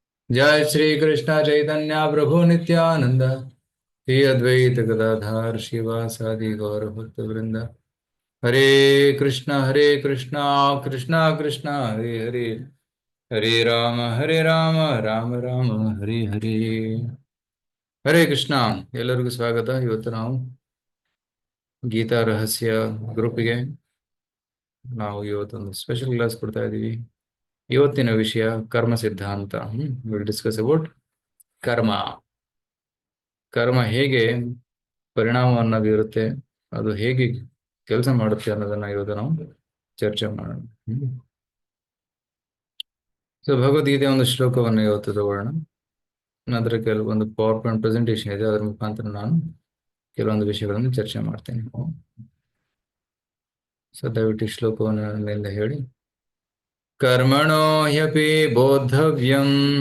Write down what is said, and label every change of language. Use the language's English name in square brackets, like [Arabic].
[Sanskrit] जय श्री कृष्ण चैतन्य प्रभु नित्यानंद श्री अद्वैत गदाधार शिवासादि गौर भक्त वृंद। हरे कृष्णा कृष्णा कृष्णा हरे हरे हरे राम राम राम हरे हरे। [Kannada] ಹರೇ ಕೃಷ್ಣ ಎಲ್ಲರಿಗೂ ಸ್ವಾಗತ. ಇವತ್ತು ನಾವು ಗೀತಾ ರಹಸ್ಯ ಗ್ರೂಪ್ಗೆ ಇವತ್ತೊಂದು ಸ್ಪೆಷಲ್ ಕ್ಲಾಸ್ ಕೊಡ್ತಾ ಇದ್ದೀವಿ. ಇವತ್ತಿನ ವಿಷಯ ಕರ್ಮ ಸಿದ್ಧಾಂತ. [English] Will discuss about karma. [Kannada] ಕರ್ಮ ಹೇಗೆ ಪರಿಣಾಮವನ್ನು ಬೀರುತ್ತೆ, ಅದು ಹೇಗೆ ಕೆಲಸ ಮಾಡುತ್ತೆ ಅನ್ನೋದನ್ನ ಇವತ್ತು ನಾವು ಚರ್ಚೆ ಮಾಡೋಣ. ಸೊ ಭಗವದ್ಗೀತೆಯ ಒಂದು ಶ್ಲೋಕವನ್ನು ಇವತ್ತು ತಗೊಳ್ಳೋಣ. ನಂತರ ಕೆಲವೊಂದು ಪವರ್ ಪಾಯಿಂಟ್ ಪ್ರೆಸೆಂಟೇಷನ್ ಇದೆ, ಅದರ ಮುಖಾಂತರ ನಾನು ಕೆಲವೊಂದು ವಿಷಯಗಳನ್ನು ಚರ್ಚೆ ಮಾಡ್ತೇನೆ. ಸೊ ದಯವಿಟ್ಟು ಈ ಶ್ಲೋಕವನ್ನು ನನ್ನಿಂದ ಹೇಳಿ. [Sanskrit] कर्मणो ह्यपि बोद्धव्यम्